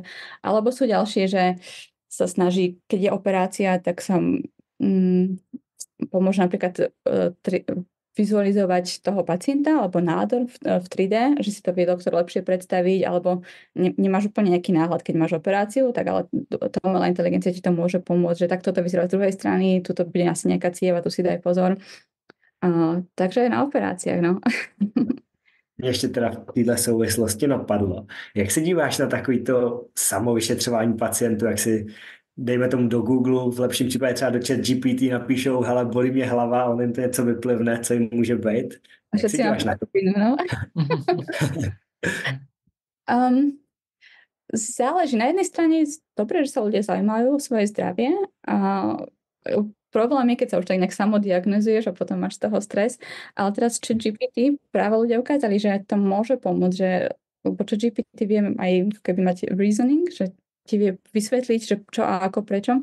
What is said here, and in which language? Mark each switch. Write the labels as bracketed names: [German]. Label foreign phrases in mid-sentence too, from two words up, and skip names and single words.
[Slovak] Alebo sú ďalšie, že sa snaží, keď je operácia, tak sa pomôže napríklad vizualizovať toho pacienta alebo nádor v 3D, že si to vie doktor lepšie predstaviť, alebo nemáš úplne nejaký náhľad, keď máš operáciu, tak ale tá umelá inteligencia ti to môže pomôcť, že takto to vyzerá z druhej strany, tuto bude asi nejaká cieva, tu si daj pozor. Takže aj na operáciách, no. [Czech] Mě ještě teda v této souvislosti napadlo. Jak se díváš na takovýto samovyšetřování pacientů, jak si dejme tomu do Google, v lepším případě třeba do ChatGPT napíšou, hele, bolí mě hlava, a on jim to něco vyplivne, co jim může být. Jak se díváš na to? No? [Slovak] Záleží. Na jednej strane je dobré, že sa ľudia zaujímajú o svoje zdravie. Problém je, keď sa už tak nejak samodiagnozuješ a potom máš z toho stres. Ale teraz ChatGPT práve ľudia ukázali, že to môže pomôcť, že ChatGPT vie aj keby mať reasoning, že ti vie vysvetliť, že čo a ako, prečo.